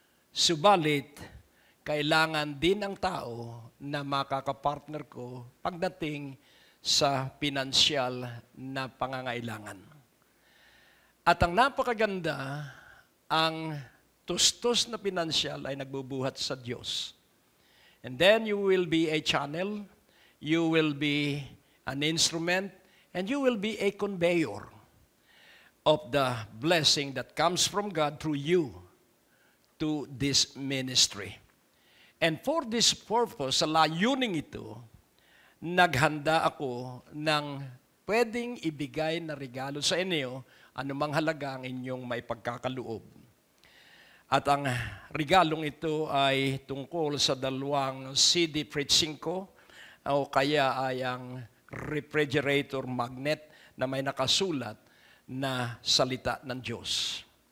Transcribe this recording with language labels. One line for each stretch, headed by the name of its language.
Filipino: Subalit, kailangan din ng tao na makakapartner ko pagdating sa pinansyal na pangangailangan. At ang napakaganda, ang tustos na pinansyal ay nagbubuhat sa Diyos.
English: And then you will be a channel, you will be an instrument, and you will be a conveyor of the blessing that comes from God through you to this ministry. And for this purpose,
Filipino: sa layuning ito, naghanda ako ng pwedeng ibigay na regalo sa inyo, anumang halaga ang inyong may pagkakaloob. At ang regalong ito ay tungkol sa dalawang CD preaching ko, o kaya ay ang refrigerator magnet na may nakasulat na salita ng Diyos.